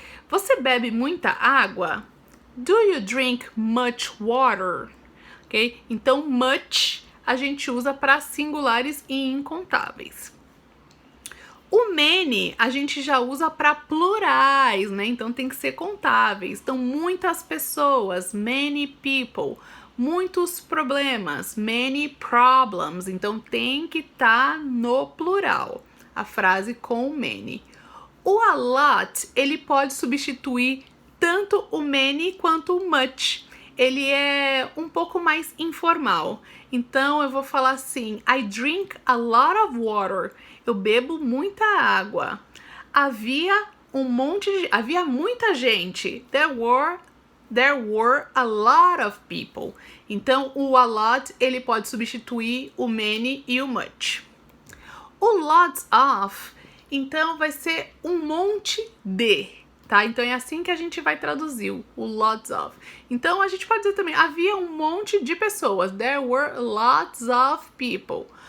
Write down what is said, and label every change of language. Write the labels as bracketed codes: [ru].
[pt] Você bebe muita água? [en] Do you drink much water? Ok? [pt] Então, much a gente usa para singulares e incontáveis. O many a gente já usa para plurais, né? Então tem que ser contáveis. Então, muitas pessoas, [en] many people. [pt] Muitos problemas, [en] many problems. [pt] Então tem que estar no plural, a frase com many. O a lot, ele pode substituir tanto o many quanto o much. Ele é um pouco mais informal. Então eu vou falar assim, [en] I drink a lot of water. [pt] Eu bebo muita água. Havia muita gente. [en] There were a lot of people. [pt] Então o a lot, ele pode substituir o many e o much. O lots of, então vai ser um monte de. Tá? Então é assim que a gente vai traduzir o lots of. Então a gente pode dizer também, havia um monte de pessoas. [en] There were lots of people.